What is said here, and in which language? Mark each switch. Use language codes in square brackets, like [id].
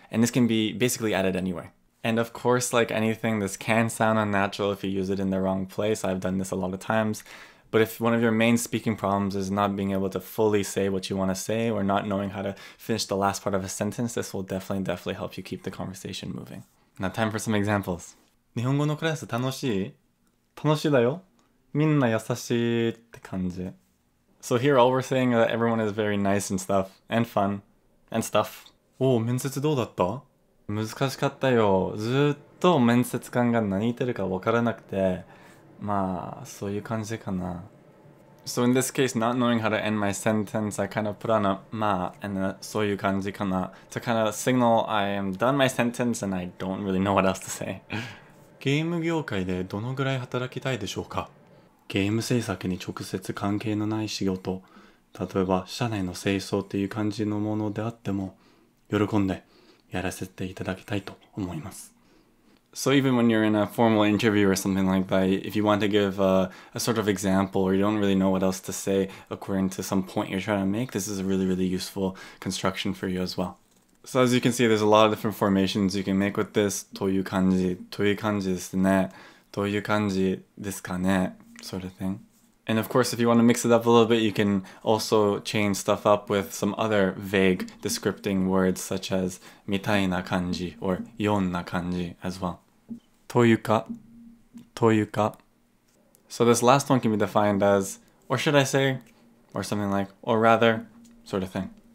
[en] And this can be basically added anywhere. And of course, like anything, this can sound unnatural if you use it in the wrong place. I've done this a lot of times. But if one of your main speaking problems is not being able to fully say what you want to say or not knowing how to finish the last part of a sentence, this will definitely help you keep the conversation moving. Now time for some examples. [ja] 日本語のクラス楽しい?楽しいだよ。みんな優しいって感じ. [en] So here all we're saying is that everyone is very nice and stuff, and fun, and stuff. [ja] おう、面接どうだった?難しかったよ。ずっと面接官が何言ってるか分からなくて、まあ、そういう感じかな. [en] So in this case, not knowing how to end my sentence, I kind of put on a まあ and a [ja] そういう感じかな [en] to kind of signal I am done my sentence and I don't really know what else to say. [ja] ゲーム業界でどのぐらい働きたいでしょうか?ゲーム制作に直接関係のない仕事、例えば社内の清掃っていう感じのものであっても、喜んでやらせていただきたいと思います。 [en] So even when you're in a formal interview or something like that, if you want to give a sort of example or you don't really know what else to say according to some point you're trying to make, this is a really useful construction for you as well. So as you can see, there's a lot of different formations you can make with this. [ja] という感じ、という感じですね。という感じですかね, [en] sort of thing. And of course, if you want to mix it up a little bit, you can also change stuff up with some other vague descripting words such as [ja] みたいな感じ [en] or [ja] よんな感じ [en] as well. [ja] というか, というか. [en] So this last one can be defined as, or should I say, or something like, or rather, sort of thing.